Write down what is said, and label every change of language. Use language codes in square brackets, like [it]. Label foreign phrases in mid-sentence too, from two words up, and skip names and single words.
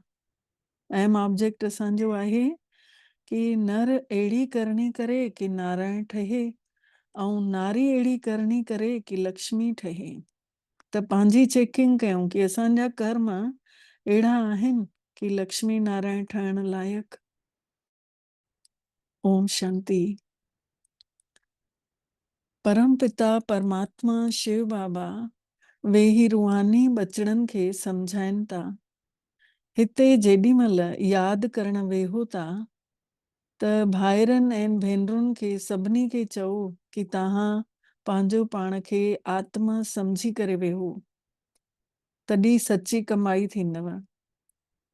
[sd] अहम ऑब्जेक्ट असांजो आहे कि नर अहिड़ी करणी करे कि नारायण ठहे, ऐं नारी अहिड़ी करणी करे कि लक्ष्मी ठहे। त पंहिंजी चेकिंग कयूं कि असांजा कर्म अहिड़ा आहिनि कि लक्ष्मी नारायण ठहण लाइक़। ओम शांति। परम पिता परमात्मा शिव बाबा वे ही रूहानी बचड़नि खे सम्झाइनि था। हिते जेॾी महिल यादि करण वेहो था त भाइरनि ऐं भेनरुनि खे सभिनी खे चओ कि तव्हां पंहिंजो पाण खे आत्मा सम्झी करे वेहो, तॾहिं सची कमाई थींदव।